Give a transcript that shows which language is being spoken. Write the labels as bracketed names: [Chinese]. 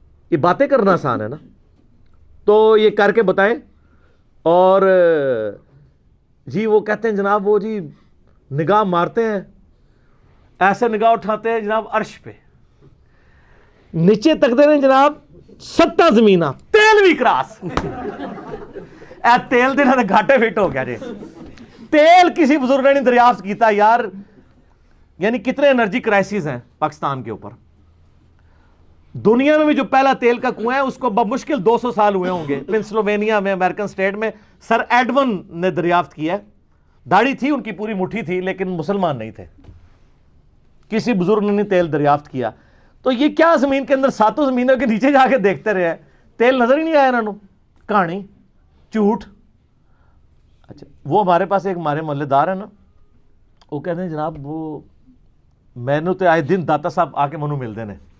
[Urdu] یہ باتیں کرنا آسان ہے نا, تو یہ کر کے بتائیں. اور جی وہ کہتے ہیں جناب وہ جی نگاہ مارتے ہیں, ایسے نگاہ اٹھاتے ہیں جناب عرش پہ, نیچے تکتے ہیں جناب 7 زمینہ, تیل بھی کراس. [Punjabi] اے تیل دے گھاٹے فٹ ہو گیا جی. تیل کسی بزرگ نے نہیں دریافت کیتا یار. [Urdu] یعنی کتنے انرجی کرائسس ہیں پاکستان کے اوپر. دنیا میں بھی جو پہلا تیل کا کنواں ہے اس کو بمشکل 200 سال ہوئے ہوں گے. پنسلوینیا میں امریکن سٹیٹ میں سر ایڈون نے دریافت کیا ہے. داڑھی تھی ان کی پوری مٹھی تھی لیکن مسلمان نہیں تھے. کسی بزرگ نے نہیں تیل دریافت کیا. تو یہ کیا زمین کے اندر 7 زمینوں کے نیچے جا کے دیکھتے رہے, تیل نظر ہی نہیں آیا انہوں. کہانی جھوٹ. اچھا وہ ہمارے پاس ایک ہمارے محلے دار ہے نا, وہ کہتے ہیں جناب وہ میں نے تو آئے دن داتا صاحب آ کے منو ملتے ہیں.